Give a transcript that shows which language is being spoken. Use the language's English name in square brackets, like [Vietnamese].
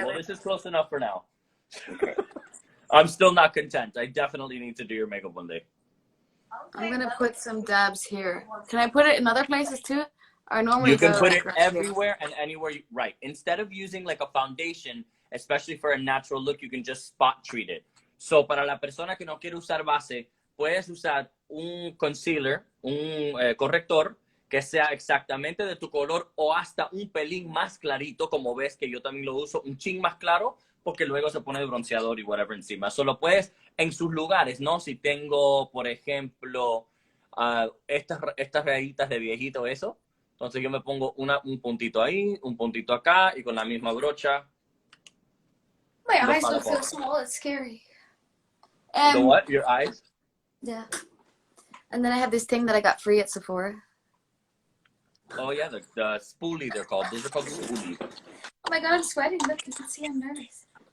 [English] Well, this is close enough for now. I'm still not content. I definitely need to do your makeup one day. I'm gonna put some dabs here. Can I put it in other places too? Or normally you can put like it right everywhere and anywhere. Right. Instead of using like a foundation, especially for a natural look, you can just spot treat it. [Spanish] So para la persona que no quiere usar base, puedes usar un concealer, un corrector que sea exactamente de tu color o hasta un pelín más clarito, como ves que yo también lo uso, un chin más claro, porque luego se pone el bronceador y whatever encima. Solo puedes en sus lugares, ¿no? Si tengo, por ejemplo, estas rayitas de viejito, eso. Entonces yo me pongo un puntito ahí, un puntito acá y con la misma brocha. [English] My eyes look so small, it's scary. The what? Your eyes? Yeah. And then I have this thing that I got free at Sephora. Oh yeah, the spoolie they're called. Those are called spoolie. Oh my god, I'm sweating. Look, you can see I'm nervous.